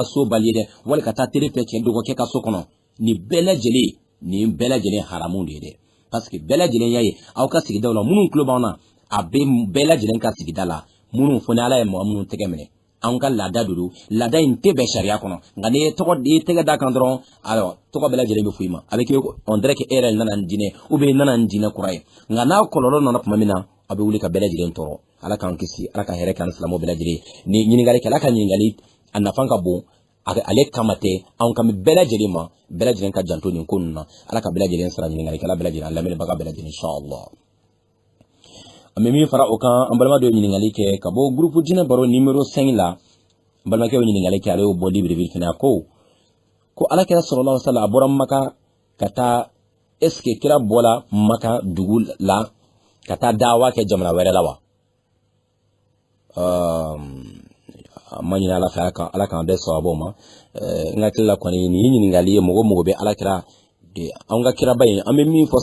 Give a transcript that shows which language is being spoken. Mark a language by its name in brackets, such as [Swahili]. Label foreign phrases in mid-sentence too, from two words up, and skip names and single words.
[Bambara] so bali dɛ wali ka taa teri fɛ cɛ dɔgɔkɛ ka so kɔnɔ nin bɛɛ lajɛlen haramu de ye dɛ [French] parce que [Bambara] bɛɛ lajɛlen y'a ye aw ka sigidaw la minnu tulo b'an na a bɛ bɛɛ lajɛlen ka sigida la minnu fɔ ni Ala ye mɔgɔ minnu tɛgɛ minɛ an ka laada don laada in tɛ bɛn sariya kɔnɔ nka ni ye tɛgɛ da kan dɔrɔn alors tɔgɔ bɛɛ lajɛlen bɛ fɔ i ma a bɛ kɛ [French] on dirait que [Bambara] e yɛrɛ nana ni diinɛ [French] ou bien [Bambara] nana ni diinɛ kura ye nka n'a kɔlɔlɔ nana tuma min na a bɛ wuli ka bɛɛ lajɛlen tɔɔrɔ Ala k'an kisi Ala ka hɛrɛ k'an silamɛw bɛɛ lajɛlen ni ɲininkali kɛ Ala ka ɲininkali a nafa ka bon ale kama tɛ anw kan bɛɛ lajɛlen ma bɛɛ lajɛlen ka janto nin ko ninnu na Ala ka bɛɛ lajɛlen sara ɲininkalikɛla bɛɛ lajɛlen a lamɛnbaga bɛɛ lajɛlen inchallah an bɛ min fara o kan an balima dɔ ɲininkali kɛ ka bɔ groupe diinɛ baro numéro 5 la n balimakɛ y'o ɲininkali kɛ ale y'o bɔ libreville fana ko alakira [Arabic] صلى الله عليه وسلم [Bambara] a bɔra Maka ka taa [French] est ce que [Bambara] kira bɔra Maka dugu la ka taa dawa kɛ jamana wɛrɛ la wa ma ɲini Ala fɛ Ala k'an bɛɛ sababu ma n hakili la kɔni nin ɲininkali ye mɔgɔ bɛ alakira an ka kiraba in an bɛ min fɔ